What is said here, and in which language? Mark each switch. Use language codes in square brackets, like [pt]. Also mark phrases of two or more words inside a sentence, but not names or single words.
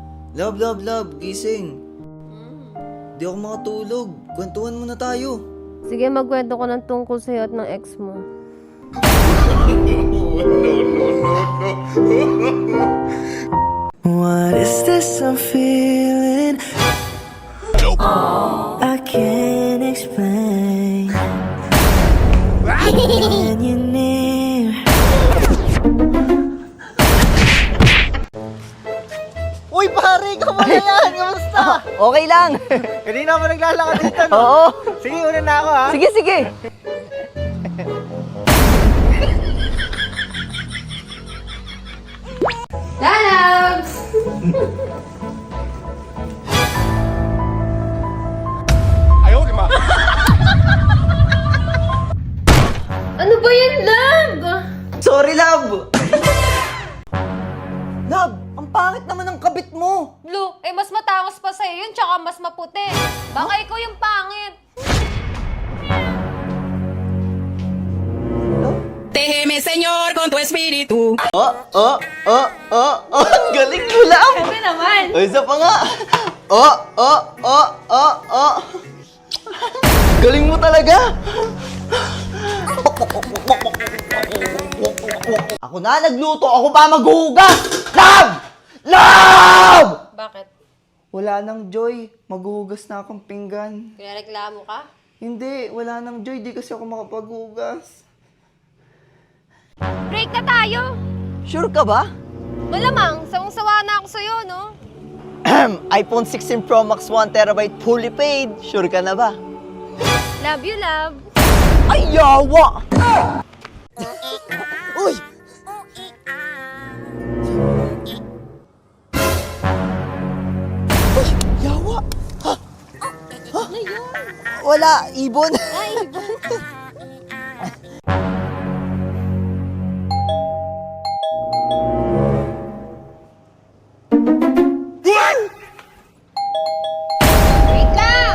[tl] Love, gising. Di ako makatulog. Kwentuhan muna tayo. Sige, magkwento ko ng tungkol sa'yo at ng ex mo. [en] What is this I'm feeling? I can't explain. When you're near. [tl] Uy, pare! Kamusta yan? Kamusta? Okay lang. Kanina mo naglalakad dito, no? Oo. Sige, una na ako, ha? Sige. Lalabs! Ano ba yan, love? [en] Sorry, love. [tl] Love, ang pangit naman ng kabit mo. Blue, mas matangos pa sa'yo yun, tsaka mas maputi. Baka ikaw yung pangit. [es] Déjeme, Señor, con tu espíritu. [tl] Galing mo, love. Sabi naman. O, isa pa nga. Galing mo talaga. Ako na nagluto, ako pa maghuhugas. Love! Bakit? Wala nang joy. Maghuhugas na akong pinggan. Kaya reklamo ka? Hindi, wala nang joy. Di kasi ako makapaghugas. Break na tayo! Sure ka ba? Malamang, sawang-sawa na ako sa'yo, no? [en] iPhone 16 Pro Max 1TB fully paid. [tl] Sure ka na ba? [en] Love you, love. [tl] Ay, yawa! Uy! Uy, yawa! Ha? Ano yun? Wala, ibon. Ay, iba. Wait lang!